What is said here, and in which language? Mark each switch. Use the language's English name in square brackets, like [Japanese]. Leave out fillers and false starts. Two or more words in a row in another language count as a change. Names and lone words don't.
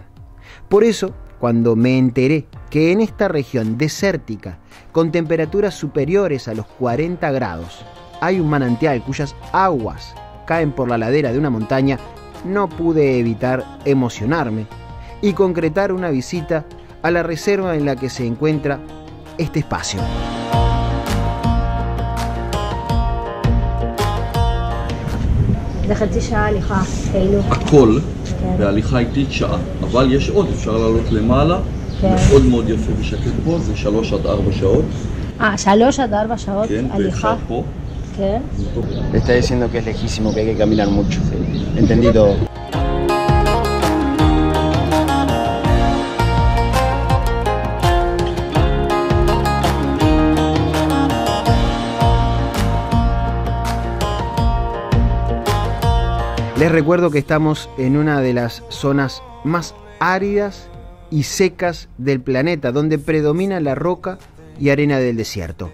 [Spanish] Por eso, cuando me enteré que en esta región desértica, con temperaturas superiores a los 40 grados, hay un manantial cuyas aguas caen por la ladera de una montaña, no pude evitar emocionarme y concretar una visita a la reserva en la que se encuentra este espacio. [Hebrew] זה שעה הליכה, כאילו. הכל בהליכה איטית שעה, אבל יש עוד, אפשר לעלות למעלה, מאוד מאוד יפה ושקט פה, זה 3 עד 4 שעות. 3 עד 4 שעות הליכה. כן. [Spanish] Le está diciendo que es lejísimo, que hay que caminar mucho. Entendí todo. Les recuerdo que estamos en una de las zonas más áridas y secas del planeta, donde predomina la roca y arena del desierto.